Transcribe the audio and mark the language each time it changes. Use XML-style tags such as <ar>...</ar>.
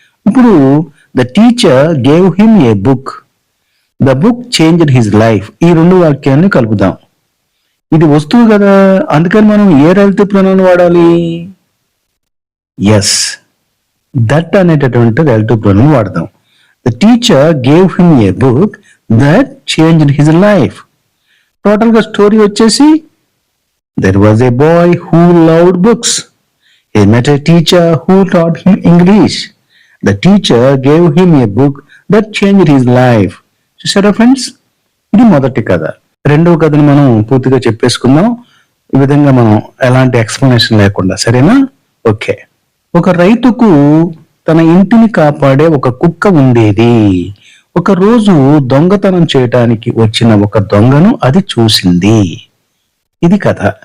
<en>ఇప్పుడు the teacher gave him a book, the book changed his life.</en> <te>ఈ 2 వాక్యాలను కలుపుదాం. ఇది వస్తువు కదా, అందుకని మనం ఏ రిలేటివ్ ప్రొనౌన్ వాడాలి? ఎస్, దట్ అనేటటువంటి రిలేటివ్ ప్రొనౌన్ వాడదాం.</te> <en>The teacher gave him a book that changed his life.</en> <te>Total గా స్టోరీ వచ్చేసి</te> <en>there was a boy who loved books. He met a teacher who taught him English. The teacher gave him a book that changed his life.</en> <te>చూసారా friends? ఇది మొదటి కథ. రెండవ కథను మనం పూర్తిగా చెప్పేసుకుందాం, ఈ విధంగా మనం ఎలాంటి ఎక్స్ప్లెనేషన్ లేకుండా, సరేనా? ఓకే. ఒక రైతుకు తన ఇంటిని కాపాడే ఒక కుక్క ఉండేది. ఒక రోజు దొంగతనం చేయటానికి వచ్చిన ఒక దొంగను అది చూసింది. ఇది కథ.</te>